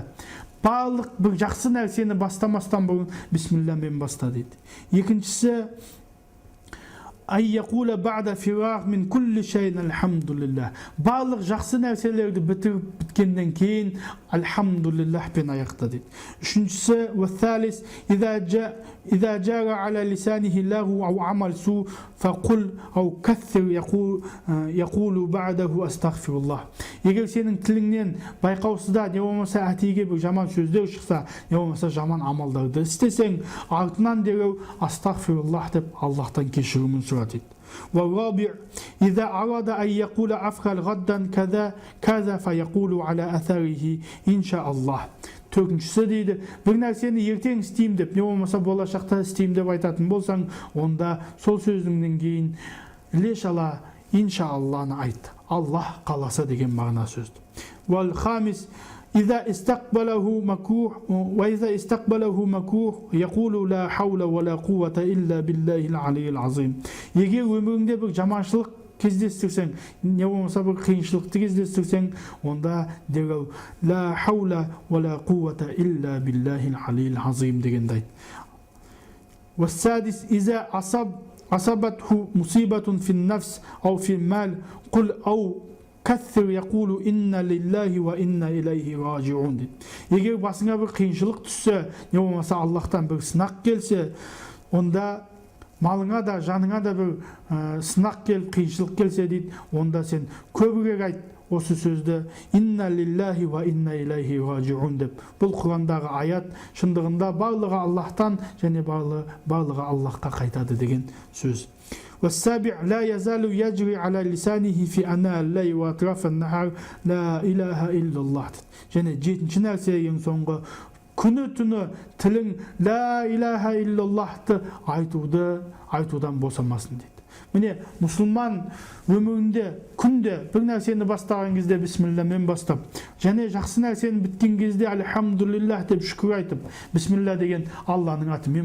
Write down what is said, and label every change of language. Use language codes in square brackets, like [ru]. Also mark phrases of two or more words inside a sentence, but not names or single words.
[kk] Барлық бір жақсы нәрсені бастамастан бұрын бисмиллямен баста дейді. [ar] Екіншісі, أي يقول بعد الفراغ من كل شيء الحمد لله. [kk] Барлық жақсы нәрселерді бітіріп біткеннен кейін альхамдулиллах пен аяқта дейді. Үшіншісі, уәтталис, [ar] إذا جار على لسانه لغو أو عمل سوء فقل أو كثر يقول بعده أستغفر الله. [kk] Егер сенің тіліңнен байқаусызда не болмаса әтейге бір жаман сөздер шықса, не болмаса жаман амалдарды істесең, артынан дереу астағфируллах деп Аллахтан кешірімін сұра дейді. [ar] والرابع إذا أراد أن يقول أفعل غدا كذا كذا فيقول على أثره إن شاء الله. [kk] Төртіншісі дейді, бір нәрсені ертең істеймін деп, не болмаса болашақта істеймін деп айтатын болсаң, онда сол сөзіңнен кейін іле-шала иншаалланы айт. Аллах қаласа деген мағына сөзді. [ar] والخامس إذا استقبله مكروه يقول لا حول ولا قوة إلا بالله العلي العظيم. [kk] Егер өміріңде бір жаманшылық кездестірсең, не болмаса бір қиыншылықты кездестірсең, онда дереу [ar] لا حول ولا قوة إلا بالله العلي العظيم [kk] дегенді айт. [ar] والسادس إذا أصابته مصيبة في النفس أو في المال قل أو كثر يقول إن لله وإنا إليه راجعون. [kk] Егер басыңа бір қиыншылық түссе, не болмаса Аллахтан бір сынақ келсе, онда малыңа да жаныңа да бір сынақ келіп қиыншылық келсе дейді, онда сен көбірек айт осы сөзді: [ar] إنا لله وإنا إليه راجعون деп. [kk] Бұл Құрандағы аят шындығында барлығы Аллахтан және барлығы Аллахқа қайтады деген сөз. [ar] والسابع لا يزال يجري على لسانه في أناء الليل وأطراف النهار لا إله إلا الله. [kk] және жетінші нәрсе ең соңғы, күні түні тілің [ar] لا إله إلا الله [kk] айтудан босамасын дейді. Міне, мұсылман өмірінде күнде бір нәрсені бастаған кезде бисмиллямен бастап, және жақсы нәрсені біткен кезде альхамдулиллах деп шүкір айтып, бисмилля деген Алланың атымен